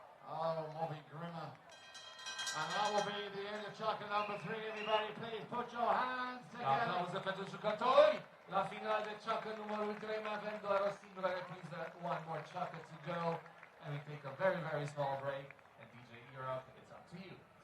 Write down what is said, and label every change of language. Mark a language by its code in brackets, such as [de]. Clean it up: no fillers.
[en] Oh, Bobby Grimmer. And that will be the end of chapter number 3. Everybody, please put your hands together. [ro] Aplauze pentru jucători. La final de ceacă numărul 3 mai avem doar o singură repriză. [en] One more ceacă to go. And we take a very, very small break. And DJ Europe, it's up to you.